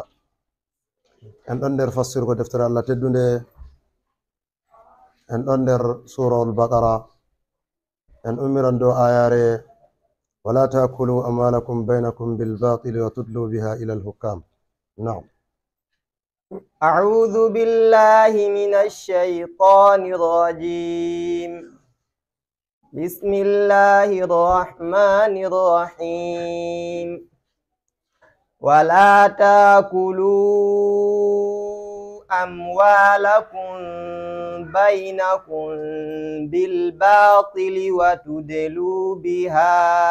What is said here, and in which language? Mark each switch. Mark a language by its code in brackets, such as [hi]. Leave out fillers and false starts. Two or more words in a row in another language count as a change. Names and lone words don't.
[ff] en ɗon nder fassirgo deftere allah teddunde, en ɗon nder surawol baqara, en ummiran dow ayare [ar] ولا تأكلوا أموالكم بينكم بالباطل وتدلوا بها إلى الحكام. [ff] naam. [ar] أعوذ بالله من الشيطان الرجيم. بسم الله الرحمن الرحيم. ولا تأكلوا أموالكم بينكم بالباطل وتدلوا بها